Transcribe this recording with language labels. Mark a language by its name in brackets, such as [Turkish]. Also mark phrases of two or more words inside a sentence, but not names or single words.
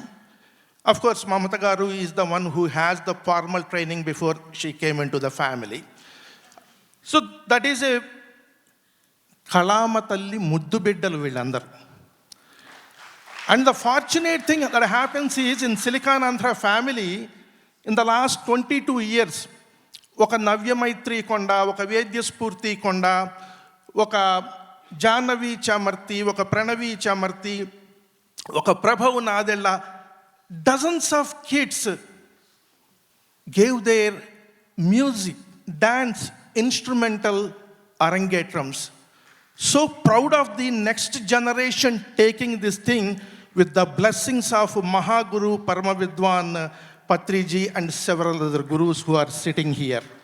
[English] Of course, Mamata Garu is the one who has the formal training before she came into the family. So that is a [Telugu] కళామతల్లి ముద్దు బిడ్డలు వాళ్ళందరూ. [English] And the fortunate thing that happens is in Silicon Andhra family, in the last 22 years, oka Navya Maitri Konda, oka Vedya Spurti Konda, oka Janavi Chamarti, oka Pranavi Chamarti, oka Prabhav Nadella, dozens of kids gave their music, dance, instrumental Arangetrams. So proud of the next generation taking this thing with the blessings of Mahaguru, Parama Vidwan, Patriji and several other gurus who are sitting here.